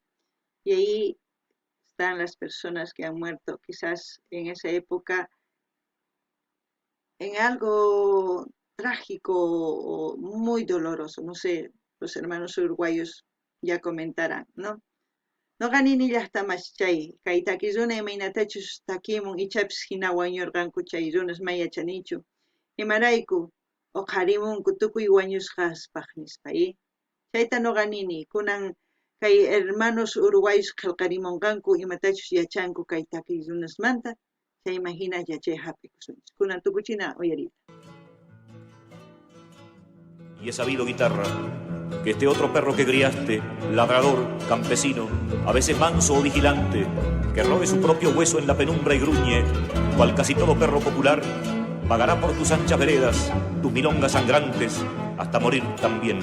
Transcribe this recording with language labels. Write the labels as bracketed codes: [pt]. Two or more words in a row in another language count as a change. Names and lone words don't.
[es] Y ahí están las personas que han muerto, quizás en esa época, en algo trágico o muy doloroso, no sé, los hermanos uruguayos ya comentarán, ¿no? [qu] No ganini llaqtamas chay, kay takiruna imaynatachus takimun ichapis hina wañurqanku chay runas mayachanichu. Imarayku uqharimunku tukuy wañusqaspaq nispa, chayta [es] no ganini, [qu] kunan kay [es] hermanos uruguayos [qu] qillqarimunqanku imatachus yachanku kay takiy runasmanta, chayman hina yachay hap'ikusunchis. Kunan tukuchina uyariyta. [es] Y he sabido, guitarra, que este otro perro que criaste, ladrador, campesino, a veces manso o vigilante, que robe su propio hueso en la penumbra y gruñe, cual casi todo perro popular, pagará por tus anchas veredas, tus milongas sangrantes, hasta morir también.